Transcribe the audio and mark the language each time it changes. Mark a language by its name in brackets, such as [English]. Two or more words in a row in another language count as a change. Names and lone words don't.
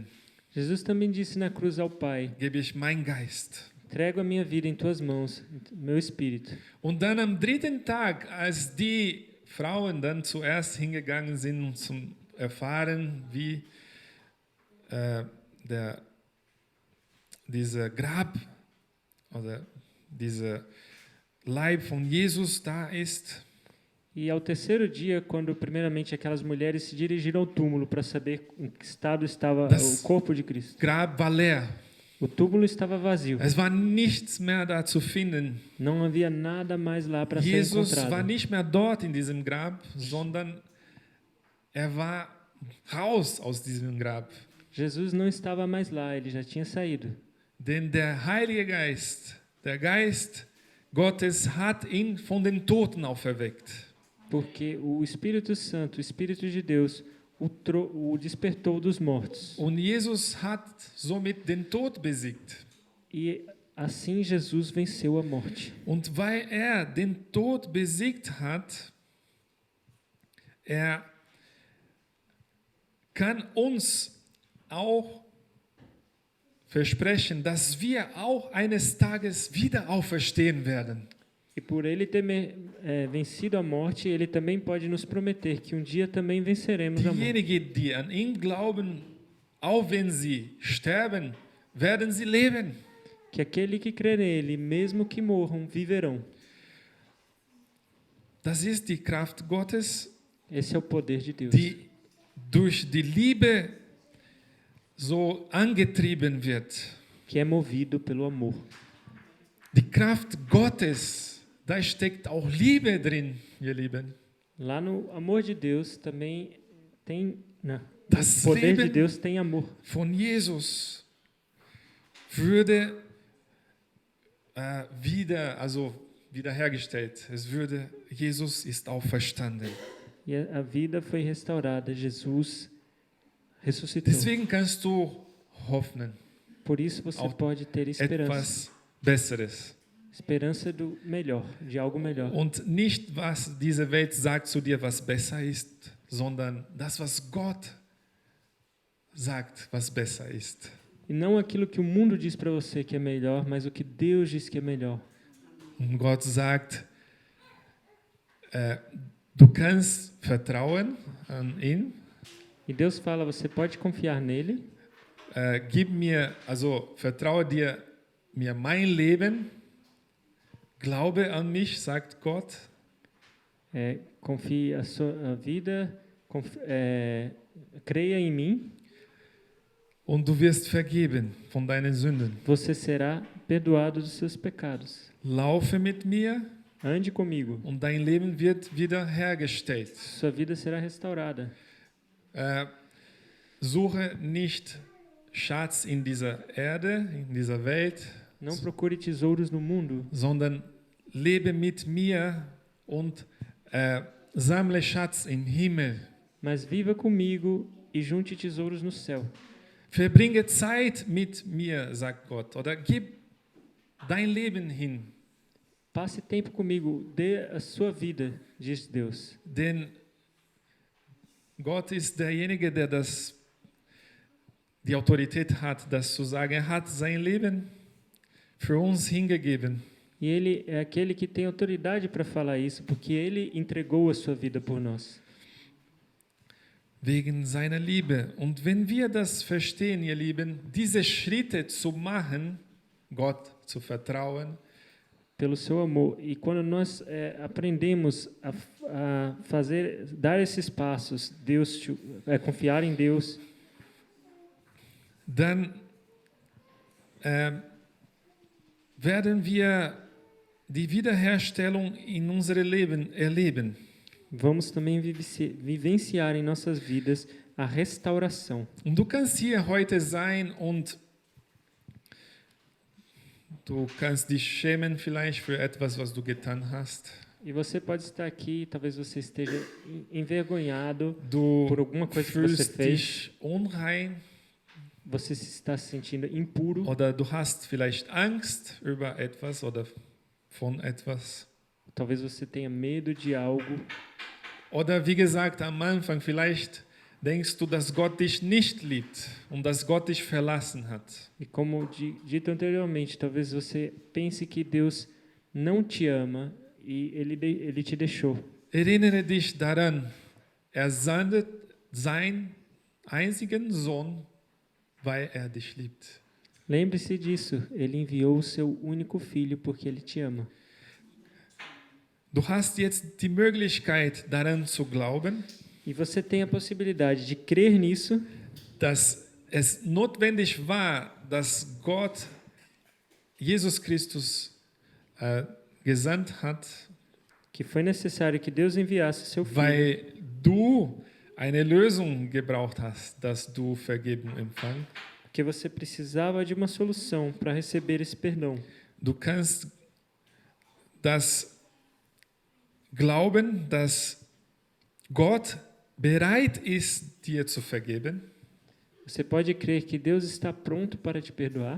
[Portuguese] Jesus também disse na cruz ao Pai: [German] gebe ich meinen Geist. [Portuguese] entrego a minha vida em tuas mãos, meu espírito. [German] Und dann am dritten Tag, als die Frauen dann zuerst hingegangen sind, um zu erfahren, wie dieser Grab oder dieser Leib von Jesus da ist, [Portuguese] E ao terceiro dia, quando primeiramente aquelas mulheres se dirigiram ao túmulo para saber em que estado estava o corpo de Cristo, [German] Grab war leer. [Portuguese] o túmulo estava vazio. [German] Es war nichts mehr da zu finden. [Portuguese] Não havia nada mais lá para ser [German] Jesus war [Portuguese] encontrado. [German] nicht mehr dort in diesem Grab, sondern er war raus aus diesem Grab. [Portuguese] Jesus não estava mais lá, ele já tinha saído. [German] Denn der Heilige Geist, der Geist Gottes hat ihn von den Toten auferweckt. [Portuguese] Porque o Espírito Santo, o Espírito de Deus, o despertou dos mortos. [German] Und Jesus hat somit den Tod besiegt. [Portuguese] E assim Jesus venceu a morte. [German] Und weil er den Tod besiegt hat, er kann uns auch versprechen, dass wir auch eines Tages wieder auferstehen werden. [Portuguese] E por ele ter vencido a morte, ele também pode nos prometer que um dia também venceremos a morte. [German] Diejenigen, die an ihn glauben, auch wenn sie sterben, werden sie leben. [Portuguese] Que aquele que crê nele, mesmo que morram, viverão. [German] Das ist die Kraft Gottes, [Portuguese] Esse é o poder de Deus. [German] die durch die Liebe so angetrieben wird. [Portuguese] Que é movido pelo amor. [German] Die Kraft Gottes, da steckt auch Liebe drin, ihr Lieben. [Portuguese] Lá no amor de Deus também tem... [German] Das [Portuguese] O poder de [German] Leben [Portuguese] Deus tem amor. [German] von Jesus würde wiederhergestellt. Es würde, Jesus ist auferstanden. [Portuguese] E a vida foi restaurada. Jesus ressuscitou. [German] Deswegen kannst du hoffen [Portuguese] Por isso você [German] auf [Portuguese] pode ter esperança. [German] etwas Besseres. [Portuguese] Esperança do melhor, de algo melhor. [German] Und nicht, was diese Welt sagt zu dir, was besser ist, sondern das, was Gott sagt, was besser ist. [Portuguese] E não aquilo que o mundo diz para você que é melhor, mas o que Deus diz que é melhor. [German] Und Gott sagt, du kannst vertrauen an ihn. [Portuguese] E Deus fala, você pode confiar nele. [German] Vertraue mir mein Leben. Glaube an mich, sagt Gott. [Portuguese] Confie a sua vida, creia em mim. [German] und du wirst vergeben von deinen Sünden. [Portuguese] Você será perdoado dos seus pecados. [German] Laufe mit mir [Portuguese] Ande comigo. [German] und dein Leben wird wiederhergestellt. [Portuguese] Sua vida será restaurada. [German] Suche nicht Schatz in dieser Erde, in dieser Welt, [Portuguese] Não procure tesouros no mundo, [German] sondern lebe mit mir und sammle Schatz im Himmel. [Portuguese] mas viva comigo e junte tesouros no céu. [German] Verbringe Zeit mit mir, sagt Gott, oder gib dein Leben hin, [Portuguese] Passe tempo comigo, dê a sua vida, diz Deus. [German] denn Gott ist derjenige, der die Autorität hat, das zu sagen. Er hat sein Leben für uns hingegeben. [Portuguese] E Ele é aquele que tem autoridade para falar isso, porque Ele entregou a sua vida por nós. [German] Wegen seiner Liebe. Und wenn wir das verstehen, ihr Lieben, diese Schritte zu machen, Gott zu vertrauen, [Portuguese] Pelo seu amor. E quando nós aprendemos a fazer, dar esses passos, confiar em Deus, [German] dann werden wir die Wiederherstellung in unserem Leben erleben. [Portuguese] vamos também vivenciar em nossas vidas a restauração. [German] Und du kannst hier heute sein und du kannst dich schämen vielleicht für etwas, was du getan hast. [Portuguese] E você pode estar aqui, talvez você esteja envergonhado [German] Du [Portuguese] por alguma coisa que você [German] fühlst [Portuguese] fez, [German] dich unrein [Portuguese] você está se sentindo impuro, [German] oder du hast vielleicht Angst über etwas oder von etwas. [Portuguese] talvez você tenha medo de algo, [German] Oder wie gesagt am Anfang, vielleicht denkst du, dass Gott dich nicht liebt und dass Gott dich verlassen hat. [Portuguese] e como dito anteriormente, talvez você pense que Deus não te ama e Ele te deixou. [German] Erinnere dich daran, er sandte seinen einzigen Sohn, weil er dich liebt. [Portuguese] Lembre-se disso, Ele enviou o seu único filho porque Ele te ama. [German] Du hast jetzt die Möglichkeit, daran zu glauben, [Portuguese] E você tem a possibilidade de crer nisso, [German] dass es notwendig war, dass Gott Jesus Christus gesandt hat, [Portuguese] que foi necessário que Deus enviasse o seu filho, [German] weil du eine Lösung gebraucht hast, dass du Vergebung empfang. [Portuguese] porque você precisava de uma solução para receber esse perdão. [German] Du kannst das glauben, dass Gott bereit ist, dir zu vergeben. [Portuguese] Você pode crer que Deus está pronto para te perdoar